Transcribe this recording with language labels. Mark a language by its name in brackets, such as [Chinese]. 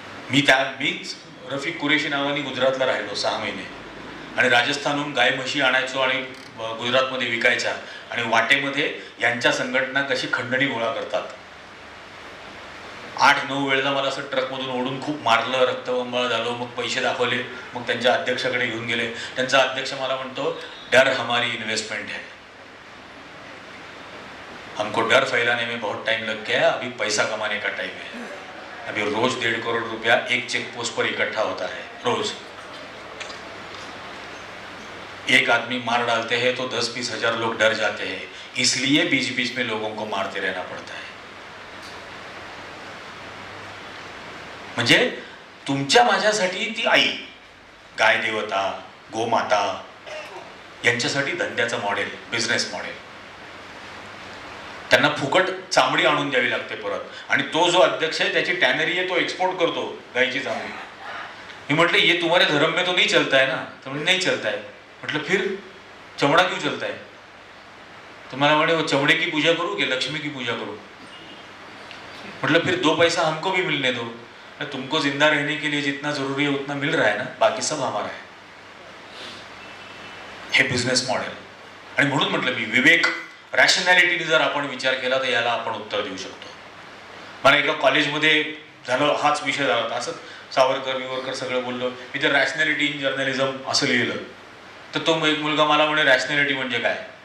[Marathi] मीच रफिक कुरेशी नावाने गुजरातला राहिलो 6 महिने, आणि राजस्थानहून गाय म्हशी आणायचो आणि गुजरातमध्ये विकायच्या. आणि वाटेमध्ये यांच्या संघटना कशी खंडणी गोळा करतात. 8-9 वेळेला मला असं ट्रकमधून ओढून खूप मारलं, रक्तबंबाळ झालो. मग पैसे दाखवले, मग त्यांच्या अध्यक्षाकडे घेऊन गेले. त्यांचा अध्यक्ष मला म्हणतो, [Hindi] डर हमारी इन्वेस्टमेंट है, हमको डर फैलाने में बहुत टाइम लग गया, अभी पैसा कमाने का टाइम है. अभी रोज 1.5 करोड़ रुपया एक चेक पोस्ट पर इकट्ठा होता है रोज. एक आदमी मार डालते हैं तो 10-20 हजार लोग डर जाते हैं, इसलिए बीच बीच में लोगों को मारते रहना पड़ता है. [Marathi] म्हणजे तुमच्या माझ्यासाठी ती आई, गाय देवता, गोमाता यांच्यासाठी धंद्याचं मॉडेल, बिझनेस मॉडेल. त्यांना फुकट चामडी आणून द्यावी लागते परत. आणि तो जो अध्यक्ष आहे त्याची टॅनरी आहे, तो एक्सपोर्ट करतो गायची चामडी. मी म्हटलं [Hindi] ये तुम्हारे धर्म में तो नहीं चलता है ना? [Marathi] तो म्हणजे नाही [Hindi] चलता है. म्हटलं फिर चमड़ा क्यों चलता है? [Marathi] तो मला म्हणे [Hindi] वो चमड़े की पूजा करूँ कि लक्ष्मी की पूजा करूँ? मतलब फिर 2 पैसा हमको भी मिलने दो. तुमको जिंदा रहने के लिए जितना जरूरी है उतना मिल रहा है ना, बाकी सब हमारा है. [Marathi] हे बिझनेस मॉडेल. आणि म्हणून म्हटलं मी विवेक, रॅशनॅलिटीने जर आपण विचार केला तर याला आपण उत्तर देऊ शकतो. मला एका कॉलेजमध्ये झालं, हाच विषय झाला. असं सावरकर विवरकर सगळं बोललो. मी तर रॅशनॅलिटी इन जर्नलिझम असं लिहिलं. तर तो एक मुलगा मला म्हणे रॅशनॅलिटी म्हणजे काय?